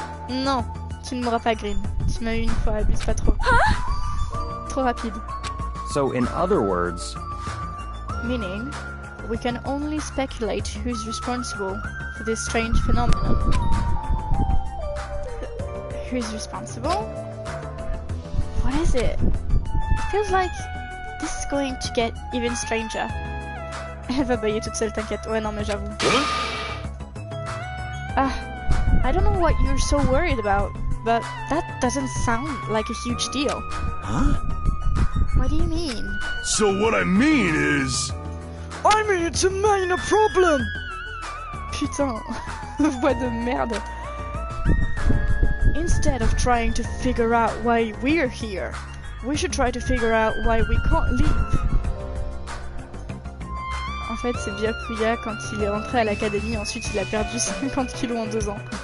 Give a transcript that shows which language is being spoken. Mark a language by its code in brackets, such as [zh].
[fr] Non, tu ne m'auras pas green. Tu m'as eu une fois, abuse pas trop. Trop rapide. [en] So in other words... Meaning, we can only speculate who's responsible for this strange phenomenon. Who's responsible? What is it? It feels like this is going to get even stranger. [fr] Elle va bailler toute seule, t'inquiète. Ouais, non, mais j'avoue. [en] I don't know what you're so worried about, but that doesn't sound like a huge deal. Huh? What do you mean? So what I mean is... I mean it's a minor problem. [fr] Putain, voix de merde. [en] Instead of trying to figure out why we're here, we should try to figure out why we can't leave. [fr] En fait, c'est Byakuya quand il est rentré à l'académie, ensuite il a perdu 50 kilos en 2 ans.